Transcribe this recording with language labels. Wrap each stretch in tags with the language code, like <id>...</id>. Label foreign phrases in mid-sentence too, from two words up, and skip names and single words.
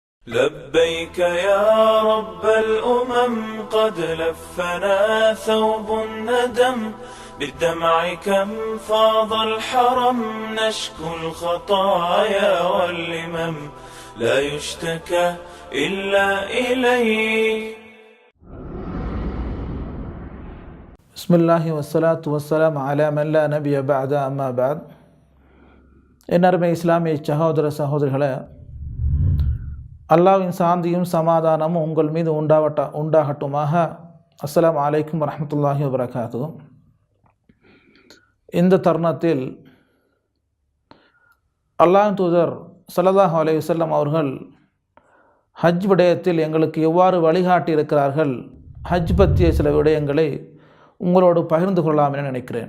<ar>لبيك يا رب الأمم قد لفنا ثوب الندم بالدمع كم فاض الحرم نشكو الخطايا واللمم لا يشتكى إلا إليك. بسم الله والصلاة والسلام على من لا نبي بعد أما بعد.</ar> <ta>என்னருமை இஸ்லாமிய சகோதர சகோதரிகளே, அல்லாஹ்வின் சாந்தியும் சமாதானமும் உங்கள் மீது உண்டாகட்டுமாக.</ta> <ar>السلام عليكم ورحمة الله وبركاته.</ar> <ta>இந்த தருணத்தில் அல்லாஹ்வின் தூதர்</ta> <ar>صلى الله عليه وسلم</ar> <ta>அவர்கள் ஹஜ் விடயத்தில் எங்களுக்கு எவ்வாறு வழிகாட்டி இருக்கிறார்கள், ஹஜ் பற்றிய சில விடயங்களை உங்களோடு பகிர்ந்து கொள்ளலாம் என நினைக்கிறேன்.</ta>